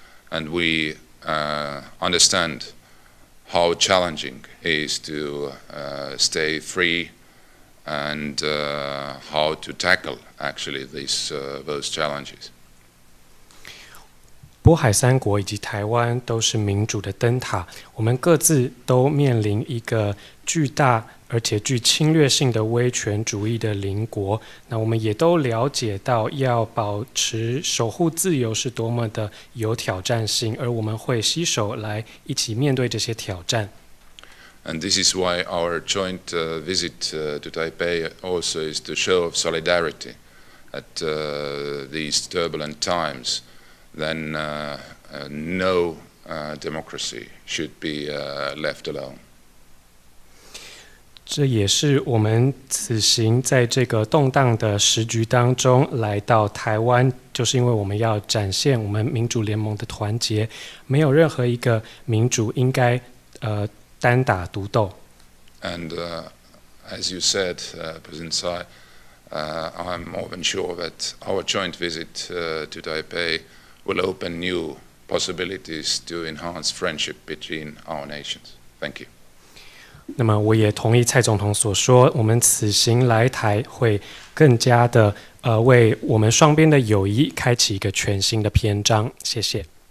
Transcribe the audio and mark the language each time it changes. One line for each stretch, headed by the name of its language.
English: And we understand how challenging it is to stay free and how to tackle actually those challenges.
Chinese: 波海三国以及台湾都是民主的灯塔，我们各自都面临一个巨大而且具侵略性的威权主义的邻国。那我们也都了解到，要保持守护自由是多么的有挑战性，而我们会携手来一起面对这些挑战。
English: And this is why our joint visit to Taipei also is to show of solidarity at these turbulent times. Then no democracy should be left alone.
Chinese: 这也是我们此行在这个动荡的时局当中来到台湾，就是因为我们要展现我们民主聯盟的團結，没有任何一个民主应该单打独斗。
English: And as you said, President Tsai, I'm more than sure that our joint visit to Taipei will open new possibilities to enhance friendship between our nations. Thank you.
Chinese: 那么我也同意蔡总统所说，我们此行来台会更加的为我们双边的友谊开启一个全新的篇章。谢谢。